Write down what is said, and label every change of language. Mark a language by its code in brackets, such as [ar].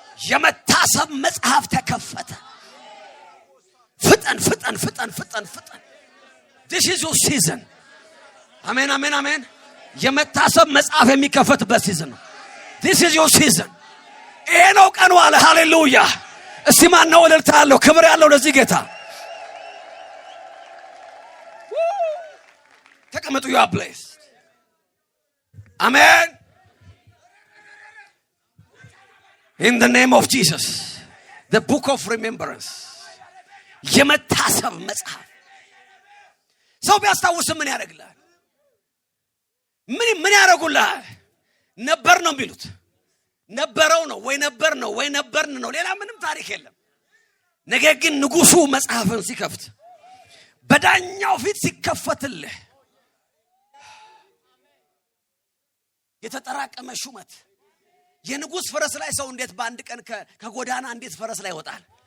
[am] የመታሰብ መጽሐፍ ተከፈተ። ፍጠን ፍጠን ፍጠን ፍጠን ፍጠን። [en] this is your season። [am] አሜን አሜን አሜን። የመታሰብ መጽሐፍ የሚከፈትበት ሲዝን ነው። [en] this is your season። [am] ይሄ ነው ቀኑ አለ። ሃሌሉያ! እስቲ ማን ነው እልልታ ያለው ክብር ያለው ለዚህ ጌታ? ተቀመጡ። [en] you are blessed። [am] አሜን። [en] in the name of Jesus the book of remembrance [am] የመታሰብ መጽሐፍ። ሰው ቢያስታውስ ምን ያደርግልሃል? ምን ያደርጉልሃል? ነበር ነው የሚሉት። ነበረው ነው ወይ ነበር ነው ወይ ነበርን ነው። ሌላ ምንም ታሪክ የለም። ነገር ግን ንጉሱ መጽሐፍን ሲከፍት፣ በዳኛው ፊት ሲከፈትልህ የተጠራቀመ ሹመት። የንጉስ ፈረስ ላይ ሰው እንዴት በአንድ ቀን ከጎዳና እንዴት ፈረስ ላይ ይወጣል?